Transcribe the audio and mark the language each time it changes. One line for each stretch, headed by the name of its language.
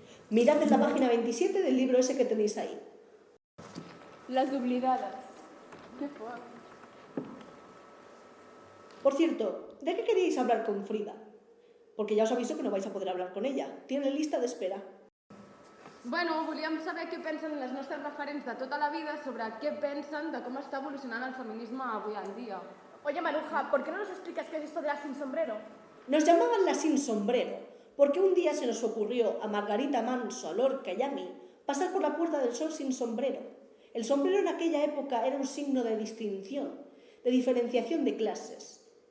Spanish: Mirad en la página 27 del libro ese que tenéis ahí.
Catalan: Las oblidadas. Qué fort.
Spanish: Por cierto, ¿de qué queríais hablar con Frida? Porque ya os aviso que no vais a poder hablar con ella. Tiene lista de espera.
Catalan: Bueno, volíem saber què pensen les nostres referents de tota la vida sobre què pensen de com està evolucionant el feminisme avui en dia.
Spanish: Oye, Maruja, ¿por qué no nos explicas qué es esto de la sin sombrero? Nos llamaban la sin sombrero, porque un día se nos ocurrió a Margarita Manso, a Lorca y a mí pasar por la Puerta del Sol sin sombrero. El sombrero en aquella época era un signo de distinción, de diferenciación de clases.